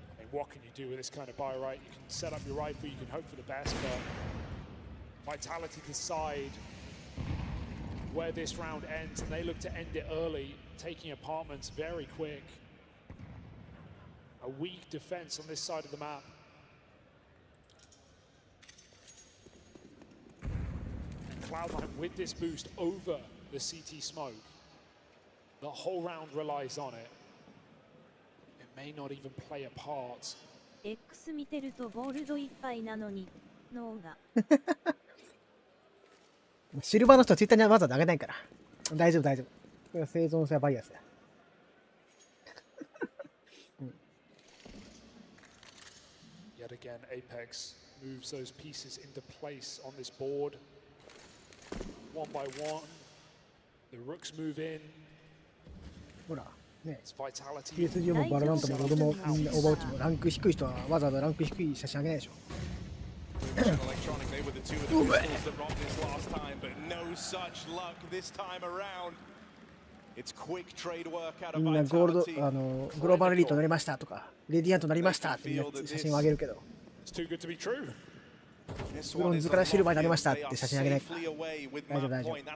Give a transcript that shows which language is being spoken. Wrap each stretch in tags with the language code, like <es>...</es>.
<en>What can you do with this kind of buy, right? You can set up your rifle, you can hope for the best, but Vitality decide where this round ends, and they look to end it early, taking apartments very quick. A weak defense on this side of the map. Cloud9 with this boost over the CT smoke. The whole round relies on it. It may not even play a part.</en> <ja>X 見てるとボールドいっぱいなのに脳が。シルバーの人はツイッターにわざわざ上げないから。大丈夫大丈夫。これは生存性バイアスだ。</ja> <en>Yet again, Apex moves those pieces into place on this board. One by one, the rooks move in.</en> <ja>ほら、ね。</ja> <en>It's vitality.</en> <ja>PSG もバララントもロドもみんなオーバーウォッチもランク低い人はわざわざランク低い写真あげないでしょ。</ja> <en>Electronic, they were the two of the pistols that robbed this last time, but no such luck this time around. It's quick trade work out of</en> <ja>みんなゴールド</ja> <en>Vitality.</en> <ja>グローバルリートになりましたとか、レディアントになりましたってみんな写真をあげるけど、</ja> <en>It's too good to be true.</en> <ja>ブロンズからシルバーになりましたって写真あげないから。大丈夫大丈夫。</ja>